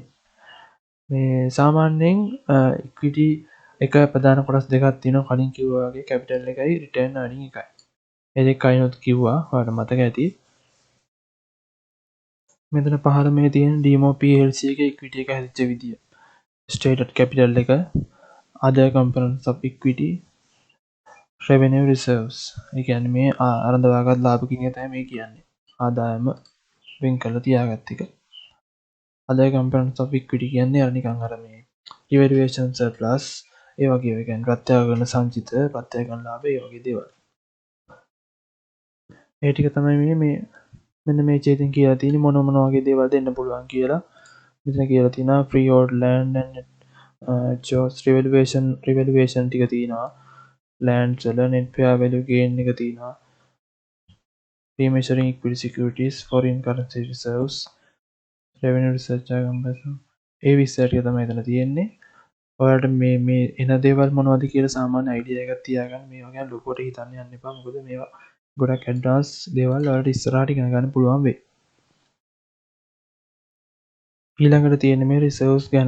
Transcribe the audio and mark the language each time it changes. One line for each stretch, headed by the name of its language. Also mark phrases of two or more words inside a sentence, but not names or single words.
Sinhala: මේ සාමාන්‍යයෙන් ඉක්විටි එක ප්‍රධාන කොටස් දෙකක් තියෙනවා කලින් කිව්වා වගේ කැපිටල් එකයි
English: retained earnings
Sinhala: එකයි. ඒ දෙක කයින්ොත් කිව්වා ඔයාලට මතක ඇති. මෙතන පහළ මේ තියෙන ඩීමෝ PLC එකේ ඉක්විටි එක හැදිච්ච විදිය.
English: stated capital
Sinhala: එක,
English: other components of equity, revenue reserves.
Sinhala: ඒ කියන්නේ මේ අරඳවාගත් ලාභ කියන එක තමයි මේ කියන්නේ. ආදායම වෙන් කරලා තියාගත්ත එක.
English: other components of equity
Sinhala: කියන්නේ අර නිකන් අර මේ
English: evaluation surplus
Sinhala: ඒ වගේ ඒ කියන්නේ ප්‍රත්‍යක්ෂ සංචිත, ප්‍රත්‍යක්ෂ ලාභ ඒ වගේ දේවල්. ඒ ටික තමයි මේ මෙන්න මේ ඡේදයෙන් කියලා තියෙන්නේ මොන වගේ දේවල් දෙන්න පුළුවන් කියලා. මෙතන කියලා තියෙනවා
English: freehold land and jobs revaluation
Sinhala: ටික තියෙනවා.
English: land seller net fair value gain
Sinhala: එක තියෙනවා.
English: remeasuring equity securities, foreign currency reserves, revenue research
Sinhala: ඒ විස්තර ටික තමයි එතන තියෙන්නේ. ඔයාලට මේ එන දේවල් මොනවද කියලා සාමාන්‍ය අයිඩියා එකක් තියාගන්න. මේ වගේ ලොකුවට හිතන්න යන්න එපා. මොකද මේවා ගොඩක් ඇඩ්වාන්ස් දේවල් ඔයාලට ඉස්සරහට ඉගෙන ගන්න පුළුවන් වෙයි. ඊළඟට තියෙන මේ රිසර්ව්ස් ගැන.